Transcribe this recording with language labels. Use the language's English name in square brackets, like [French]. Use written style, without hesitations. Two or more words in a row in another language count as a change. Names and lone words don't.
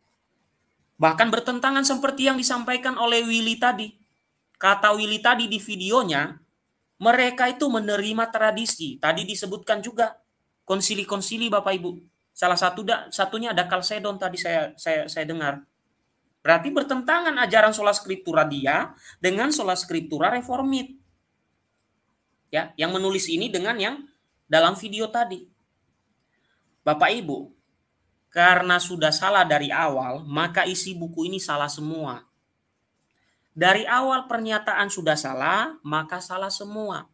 [Indonesian] Bahkan bertentangan seperti yang disampaikan oleh Willy tadi. Kata Willy tadi di videonya, mereka itu menerima tradisi. Tadi disebutkan juga konsili-konsili Bapak Ibu. Salah satunya ada Kalsedon tadi saya dengar. Berarti bertentangan ajaran [Latin] sola scriptura [Indonesian] dia dengan [Latin] sola scriptura [Indonesian] reformit. Ya, yang menulis ini dengan yang dalam video tadi. Bapak Ibu, karena sudah salah dari awal, maka isi buku ini salah semua. Dari awal pernyataan sudah salah, maka salah semua.